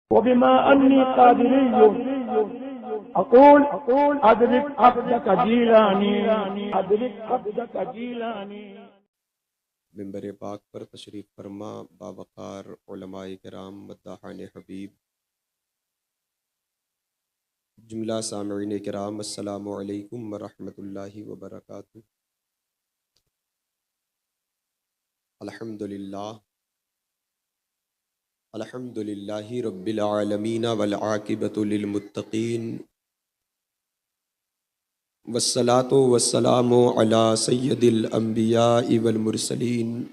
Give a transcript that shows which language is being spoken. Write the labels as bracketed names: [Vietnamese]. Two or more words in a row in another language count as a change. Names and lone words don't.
[Arabic] وبما أني قادريون أقول أدرك عبدك جيلاني أدرك عبدك جيلاني. [Urdu] منبر پاک پر تشریف فرما باوقار علمائے کرام مداحان حبیب جملہ سامعین کرام [Arabic] السلام عليكم ورحمة الله وبركاته. الحمد لله رب العالمين والعاقبة للمتقين والصلاة والسلام على سيد الأنبياء والمرسلين